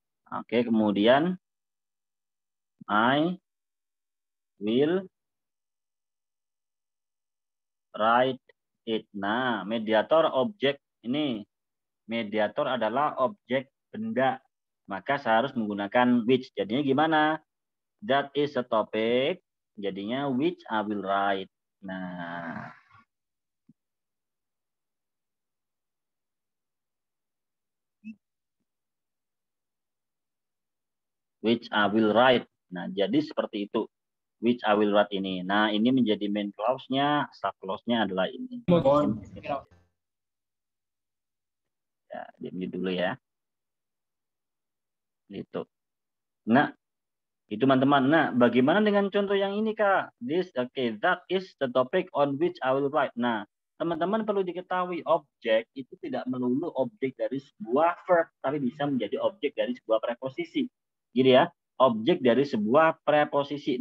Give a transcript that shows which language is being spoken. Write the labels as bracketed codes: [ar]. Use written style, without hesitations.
[id] Oke, kemudian [en] I will write it. [id] Nah, mediator objek ini. Mediator adalah objek benda. Maka saya harus menggunakan which. Jadinya gimana? [en] That is a topic. Jadinya which I will write. [id] Nah. [en] Which I will write. [id] Nah, jadi seperti itu. [en] Which I will write ini. [id] Nah, ini menjadi main clause-nya, sub clause-nya adalah ini. Ya, diam dulu ya. Gitu. Nah, itu teman-teman. Nah, bagaimana dengan contoh yang ini, Kak? [en] That is the topic on which I will write. [id] Nah, teman-teman perlu diketahui objek itu tidak melulu objek dari sebuah verb, tapi bisa menjadi objek dari sebuah preposisi. Gitu ya. Objek dari sebuah preposisi.